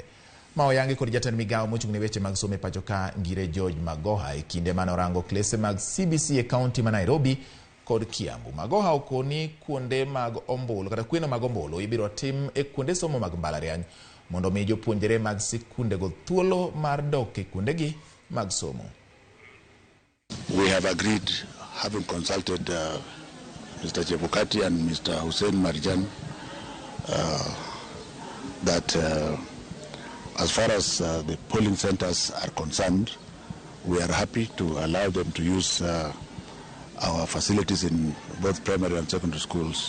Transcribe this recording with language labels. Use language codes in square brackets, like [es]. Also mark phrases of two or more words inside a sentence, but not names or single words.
[luo] Ma oyangi kod jatend migawo mochung' ne weche mag somo e pacho ka Ngire George Magoha e kinde manorango klese mag CBC e kaunti ma Nairobi kod Kiambu. Magoha okoni kuonde mag ombulu kata kweno mag ombulu ibiro tim e kuonde somo mag mbalariany mondo mi jopuonjre mag sikunde go thuolo mar dok e kuondegi mag somo. [en] We have agreed, having consulted Mr. Chebukati and Mr. Hussein Marjan, that as far as the polling centers are concerned, we are happy to allow them to use our facilities in both primary and secondary schools.